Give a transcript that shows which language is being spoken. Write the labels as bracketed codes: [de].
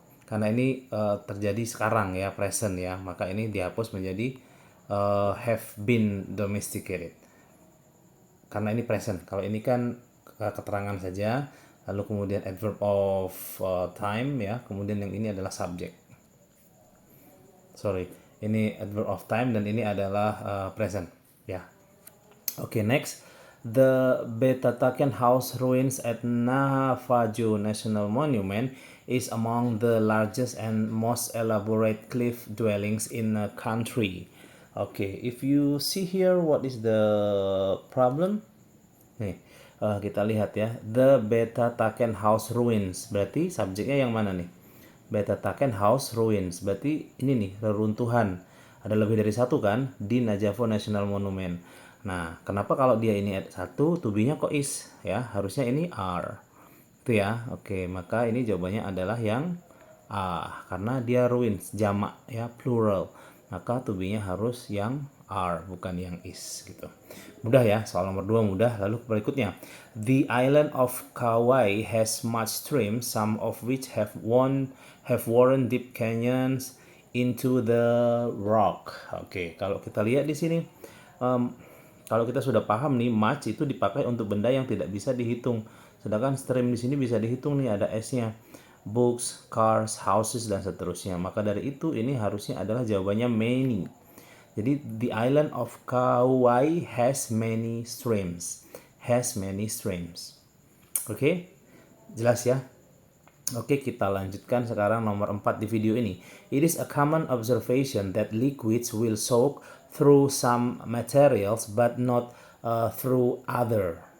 [id] Karena ini terjadi sekarang ya, present ya, maka ini dihapus menjadi [en] have been domesticated. [id] Karena ini present. Kalau ini kan keterangan saja, lalu kemudian adverb of time ya, kemudian yang ini adalah subject. [en] Sorry, [id] ini adverb of time dan ini adalah present ya. [en] Oke, next. The Betataken House ruins at Navajo National Monument is among the largest and most elaborate cliff dwellings in the country. Okay, if you see here, what is the problem? [id] Nih, kita lihat ya. [en] The Betataken House ruins. [id] Berarti subjeknya yang mana nih? Betataken House ruins. Berarti ini nih, reruntuhan. Ada lebih dari satu kan di Navajo National Monument. Nah, kenapa kalau dia ini satu, to be-nya kok is ya? Harusnya ini are. Itu ya. Oke, maka ini jawabannya adalah yang A, karena dia ruins, jamak ya, plural. Maka to be-nya harus yang are, bukan yang is gitu. Mudah ya, soal nomor 2 mudah. Lalu berikutnya. [en] The island of Kauai has much streams, some of which have worn deep canyons into the rock. [id] Oke, kalau kita lihat di sini, kalau kita sudah paham nih, much itu dipakai untuk benda yang tidak bisa dihitung. Sedangkan stream di sini bisa dihitung nih, ada s-nya. [en] Books, cars, houses [id] dan seterusnya. Maka dari itu ini harusnya adalah jawabannya many. Jadi [en] the island of Kauai has many streams. Has many streams. [id] Oke? Jelas ya? Oke, kita lanjutkan sekarang nomor 4 di video ini. [en] It is a common observation that liquids will soak through some materials but not through other.